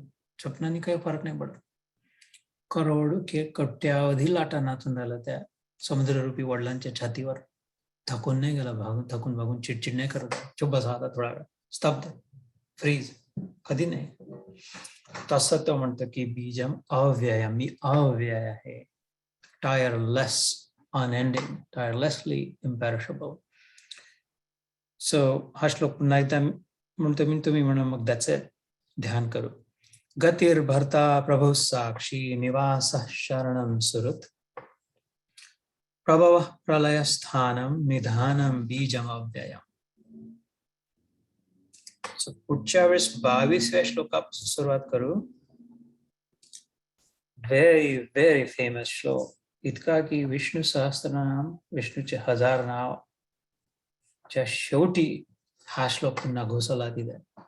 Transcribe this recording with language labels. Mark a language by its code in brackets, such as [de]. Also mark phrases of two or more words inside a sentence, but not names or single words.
[mr] स्वप्नाने काही फरक नाही पडत. करोड कोट्यावधी लाटा नाचून राहिल्या त्या समुद्ररूपी वडिलांच्या छातीवर. थकून नाही गेला, थकून भागून चिडचिड नाही करत. चुप बसा आता थोडा वेळ, स्तब्ध, फ्रीज, कधी नाही. तसं तो म्हणतं की [sa] बीजम अव्यय, [mr] मी अव्यय आहे. [en] tireless, unending, tirelessly imperishable. [mr] So हा श्लोक पुन्हा एकदा म्हणतो मी, तुम्ही म्हणा, मग त्याचे ध्यान करू. [sa] गतिर्भर्ता प्रभु साक्षी. निवासः शरणं सुहृत्. प्रभवः प्रलयस्थानं निधानं बीजमव्ययम्. [mr] पुढच्या वेळेस 22व्या श्लोकापासून सुरुवात करू. [en] very very famous [mr] श्लोक, इतका की विष्णू सहस्त्रनाम, विष्णूचे 1000 नाव च्या शेवटी हा श्लोक पुन्हा घोषवला दिलाय.